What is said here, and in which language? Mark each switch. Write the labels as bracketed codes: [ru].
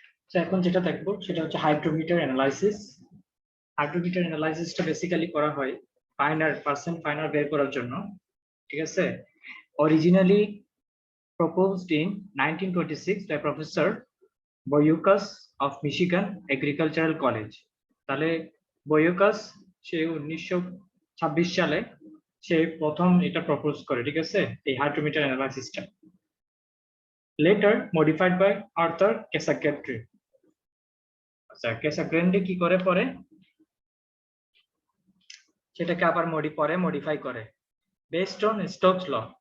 [bn] তো এখন যেটা দেখবো সেটা হচ্ছে হাইড্রোমিটার অ্যানালাইসিস। হাইড্রোমিটার অ্যানালাইসিসটা বেসিক্যালি করা হয় পার্সেন্ট ফাইনার বের করার জন্য। ঠিক আছে, [en] Originally proposed in 1926 by Professor Boyukas of Michigan Agricultural College। [bn] তাহলে বয়ুকাস সে 1926 সালে সে প্রথম এটা প্রপোজ করে। ঠিক আছে, এই hydrometer অ্যানালাইসিসটা [en] later modified by [bn] Arthur ক্যাসাগ্রেন্ডে। আচ্ছা, ক্যাসাগ্রেন্ডে কি করে পরে সেটাকে আবার মডিফাই করে বেসড অন স্টোকস ল।